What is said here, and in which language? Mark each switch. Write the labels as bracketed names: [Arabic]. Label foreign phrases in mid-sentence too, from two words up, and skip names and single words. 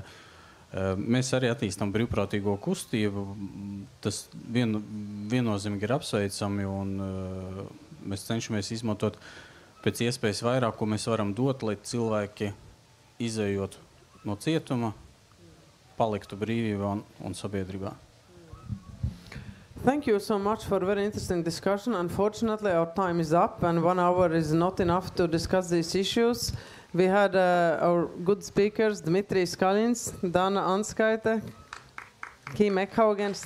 [Latvian] Mēs arī attīstam brīvprātīgo kustību. Tas viennozīmīgi ir apsveicami, un mēs cenšamies izmantot pēc iespējas vairāk, ko mēs varam dot, lai cilvēki izejot no cietuma, paliktu brīvībā un sabiedrībā. [English] Thank you so much for a very interesting discussion. Unfortunately, our time is up, and 1 hour is not enough to discuss these issues. We had our good speakers, Dmitrijs Kalins, Dana Anskaite, Kim Ekhaugen, Stian Estenstad.